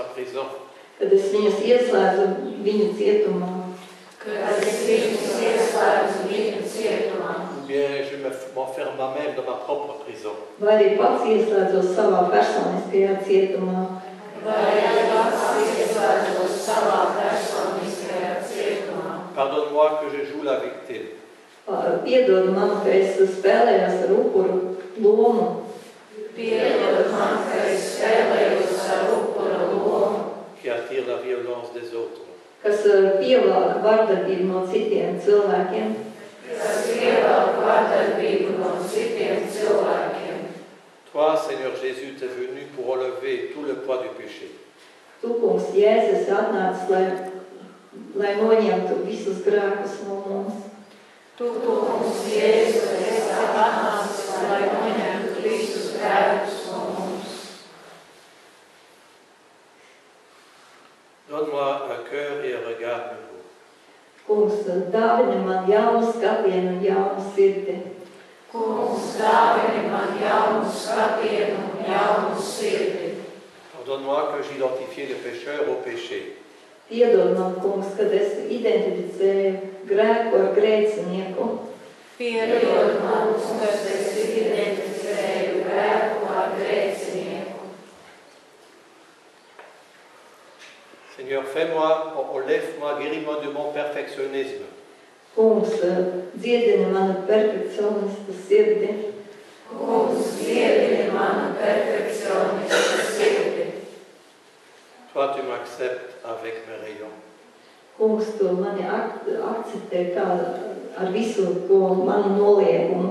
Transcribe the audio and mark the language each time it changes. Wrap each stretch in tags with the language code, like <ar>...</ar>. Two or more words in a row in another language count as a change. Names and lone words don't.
<fr>prison.</fr> <lv>Kad es viņus ieslēdzu viņu cietumā.</lv> <fr>Ou bien je m'enferme moi-même dans ma propre prison.</fr> <lv>Vai arī pats ieslēdzos savā personiskajā cietumā.</lv> <fr>Pardonne-moi que je joue la victime.</fr> <lv>Piedod man, ka es spēlējos ar upuru lomu.</lv> <fr>Qui attire la violence des autres.</fr> <lv>Kas pievelk vardarbību no citiem cilvēkiem.</lv> <fr>Toi, Seigneur Jésus, tu es venu pour relever tout le poids du péché.</fr> <lv>Tu, kungs, Jēzus, atnācis, lai noņemtu visus grēkus no mums. Tu, kungs, Jēzus, esi atnācis, lai noņemtu visus grēkus no mums.</lv> <fr>Donne-moi un cœur et un regard nouveau.</fr> <lv>Kungs, dāvini man jaunu skatienu un jaunu sirdi. Kungs, dāvini man jaunu skatienu un jaunu sirdi.</lv> <fr>Pardonne-moi que j'identifie le pécheur au péché.</fr> <lv>Piedod man, kungs, kad es identificēju grēku ar grēcinieku. Piedod man, kad es identificēju grēku ar grēcinieku.</lv> <fr>Seigneur, fais-moi, enlève-moi, guéris-moi de mon perfectionnisme.</fr> <lv>Kungs, dziedini manu perfekcionistu sirdi. Kungs, dziedini manu perfekcionistu sirdi.</lv> <fr>Toi, tu m'acceptes avec mes rayons.</fr> <lv>Kungs, tu mani akceptē kā ar visu to manu noliegumu.</lv>